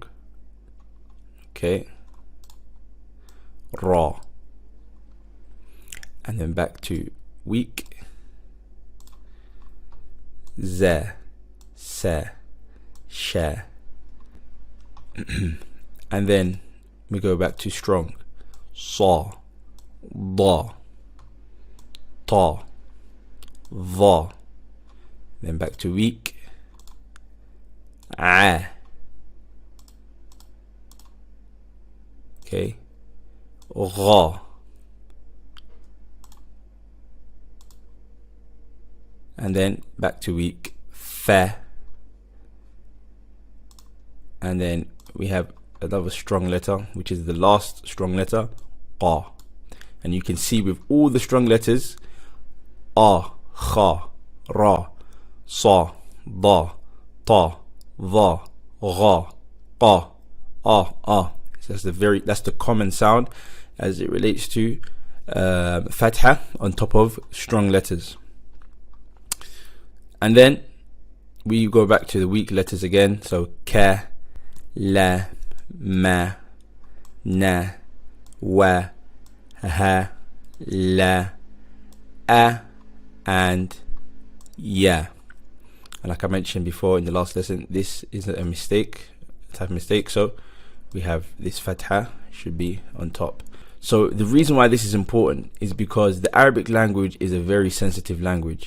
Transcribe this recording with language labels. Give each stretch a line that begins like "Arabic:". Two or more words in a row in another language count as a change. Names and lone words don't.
English: Okay, ra, and then back to weak. Za, sa, sha, and then we go back to strong. Sa, da, ta, va, then back to weak. A. Okay, ra, and then back to weak. Fa, and then we have another strong letter, which is the last strong letter, qa. And you can see with all the strong letters, a, kha, ra, sa, da, ta, va, gha, qa, a. So that's the common sound as it relates to fatha on top of strong letters. And then we go back to the weak letters again. So ka, la, ma, na, wa, ha, la, a, and ya. And like I mentioned before in the last lesson, this isn't a type of mistake. So we have this fatha should be on top. So the reason why this is important is because the Arabic language is a very sensitive language.